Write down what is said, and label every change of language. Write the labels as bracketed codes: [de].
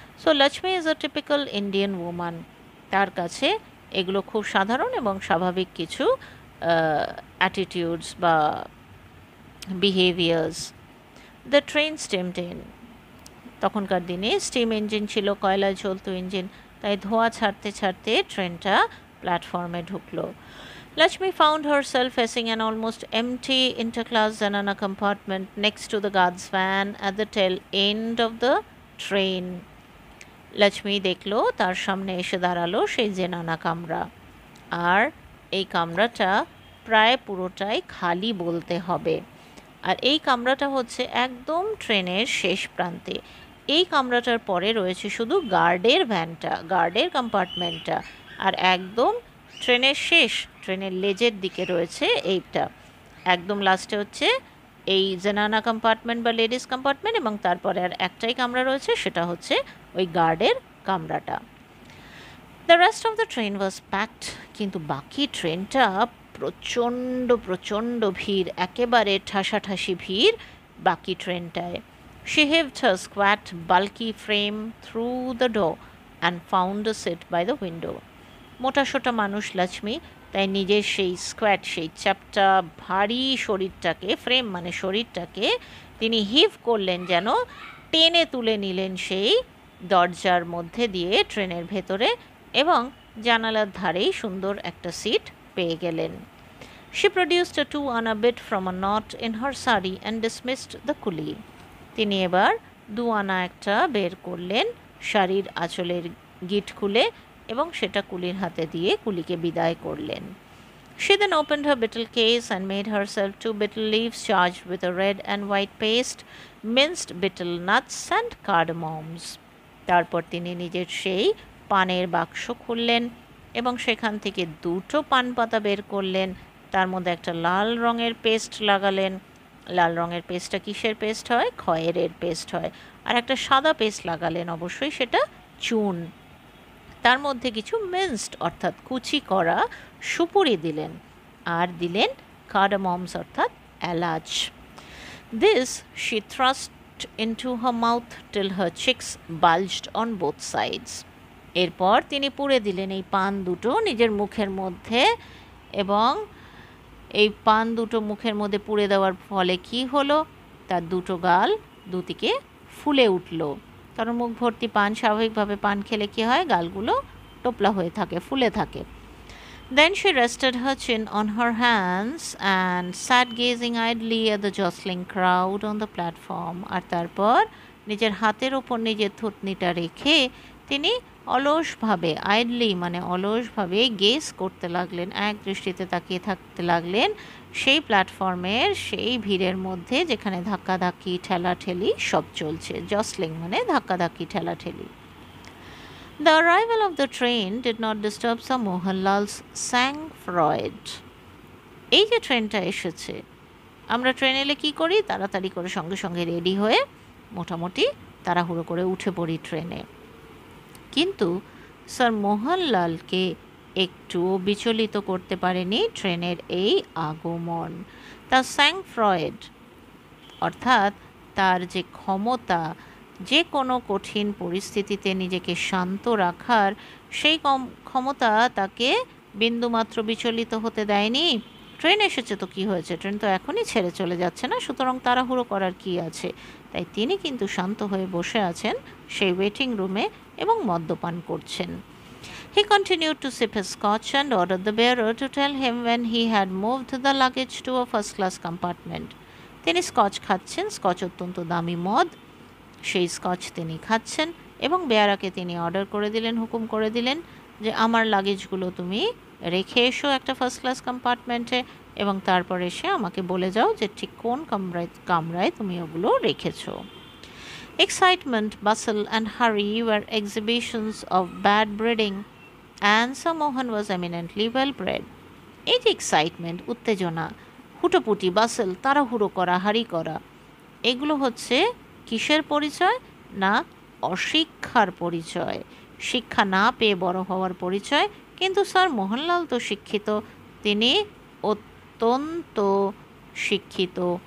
[en] so Lakshmi is a typical Indian woman, [bn] তার কাছে এগুলো খুব সাধারণ এবং স্বাভাবিক কিছু অ্যাটিটিউডস বা behaviours. [en] the train steamed in, [bn] তখনকার দিনে স্টিম ইঞ্জিন ছিল, কয়লায় চলতো ইঞ্জিন, তাই ধোঁয়া ছাড়তে ছাড়তে ট্রেনটা প্ল্যাটফর্মে ঢুকলো। [en] Lakshmi found herself facing an almost empty interclass Zanana compartment next to the guard's van at the tail end of the train. [bn] Lakshmi দেখলো তার সামনে এসে দাঁড়ালো সেই জেনানা কামরা, আর এই কামরাটা প্রায় পুরোটাই খালি বলতে হবে। আর এই কামরাটা হচ্ছে একদম ট্রেনের শেষ প্রান্তে। এই কামরাটার পরে রয়েছে শুধু গার্ডের ভ্যানটা, গার্ডের কম্পার্টমেন্টটা, আর একদম ট্রেনের শেষ, ট্রেনের লেজের দিকে রয়েছে এইটা। একদম লাস্টে হচ্ছে এই জেনানা কম্পার্টমেন্ট বা লেডিস কম্পার্টমেন্ট, এবং তারপরে আর একটাই কামরা রয়েছে, সেটা হচ্ছে ওই গার্ডের কামরাটা। [en] the rest of the train was packed, [bn] কিন্তু বাকি ট্রেনটা প্রচণ্ড প্রচণ্ড ভিড়, একেবারে ঠাসাঠাসি ভিড় বাকি ট্রেনটায়। [en] She heaved her squat, bulky frame through the door and found a seat by the window. [bn] মোটা সোটা মানুষ লক্ষ্মী, তাই নিজের সেই স্কোয়াট, সেই চ্যাপটা ভারী শরীরটাকে, ফ্রেম মানে শরীরটাকে তিনি হিভ করলেন, যেন টেনে তুলে নিলেন সেই দরজার মধ্যে দিয়ে ট্রেনের ভেতরে, এবং জানালার ধারেই সুন্দর একটা সিট পেয়ে গেলেন। [en] She produced a 2 anna bit from a knot in her sari and dismissed the coolie. [bn] তিনি এবার 2 আনা একটা বের করলেন শাড়ির আঁচলের গিট খুলে, এবং সেটা কুলির হাতে দিয়ে কুলিকে বিদায় করলেন। [en] She then opened her betel case and made herself 2 betel leaves charged with a red and white paste, minced betel nuts and cardamoms. [bn] তারপর তিনি নিজের সেই পানের বাক্স খুললেন এবং সেখান থেকে 2টো পান পাতা বের করলেন, তার মধ্যে একটা লাল রঙের পেস্ট লাগালেন। লাল রঙের পেস্টটা কিসের পেস্ট হয়? খয়েরের পেস্ট হয়। আর একটা সাদা পেস্ট লাগালেন, অবশ্যই সেটা চুন। তার মধ্যে কিছু মিন্সড অর্থাৎ কুচি করা সুপুরি দিলেন, আর দিলেন কার্ডামমস অর্থাৎ এলাচ। [en] This she thrust into her mouth till her cheeks bulged on both sides. [bn] এরপর তিনি পুড়ে দিলেন এই পান দুটো নিজের মুখের মধ্যে, এবং এই পান দুটো মুখের মধ্যে পুড়ে দেওয়ার ফলে কি হলো, তার দুটো গাল দুদিকে ফুলে উঠল। কারণ মুখ ভর্তি পান, স্বাভাবিকভাবে পান খেলে কী হয়, গালগুলো টোপলা হয়ে থাকে, ফুলে থাকে। [en] Then she rested her chin on her hands and sat gazing idly at the jostling crowd on the platform. [bn] আর তারপর নিজের হাতের ওপর নিজের থুতনিটা রেখে তিনি অলসভাবে, আইডলি মানে অলসভাবে গেজ করতে লাগলেন, এক দৃষ্টিতে তাকিয়ে থাকতে লাগলেন সেই প্ল্যাটফর্মের সেই ভিড়ের মধ্যে, যেখানে ধাক্কাধাক্কি ঠেলাঠেলি সব চলছে। জসলিং মানে ধাক্কাধাক্কি ঠেলাঠেলি। [en] The arrival of the train did not disturb Sir Mohanlal's sang-froid. [bn] এই যে ট্রেনটা এসেছে, আমরা ট্রেন এলে কী করি, তাড়াতাড়ি করে সঙ্গে সঙ্গে রেডি হয়ে মোটামুটি তাড়াহুড়ো করে উঠে পড়ি ট্রেনে। কিন্তু স্যার মোহনলালকে একটুও বিচলিত করতে পারেনি ট্রেনের এই আগমন। তার sang-froid অর্থাৎ তার যে ক্ষমতা, যে কোনো কঠিন পরিস্থিতিতে নিজেকে শান্ত রাখার, সেই ক্ষমতা তাকে বিন্দুমাত্র বিচলিত হতে দেয়নি। ট্রেন এসেছে তো কী হয়েছে, ট্রেন তো এখনই ছেড়ে চলে যাচ্ছে না, সুতরাং তাড়াহুড়ো করার কী আছে। তাই তিনি কিন্তু শান্ত হয়ে বসে আছেন সেই ওয়েটিং রুমে এবং মদ্যপান করছেন। [en] He continued to sip his scotch and ordered the bearer to tell him when he had moved the luggage to a first-class compartment. [bn] তিনি স্কচ খাচ্ছেন, স্কচ অত্যন্ত দামি মদ, সেই স্কচ তিনি খাচ্ছেন, এবং বেয়ারাকে তিনি অর্ডার করে দিলেন, হুকুম করে দিলেন যে আমার লাগেজগুলো তুমি রেখে এসো একটা ফার্স্ট ক্লাস কম্পার্টমেন্টে, এবং তারপর এসে আমাকে বলে যাও যে ঠিক কোন কামরায় তুমি ওগুলো রেখেছো। [en] Excitement, bustle and hurry were exhibitions of bad breeding, and Sir Mohan was eminently well bred. [bn] এই যে এক্সাইটমেন্ট, উত্তেজনা, হুটোপুটি, বাসল, তাড়াহুড়ো করা, হারি করা, এগুলো হচ্ছে কিসের পরিচয়? না, অশিক্ষার পরিচয়, শিক্ষা না পেয়ে বড় হওয়ার পরিচয়। কিন্তু স্যার মোহনলাল তো শিক্ষিত, তিনি অত্যন্ত শিক্ষিত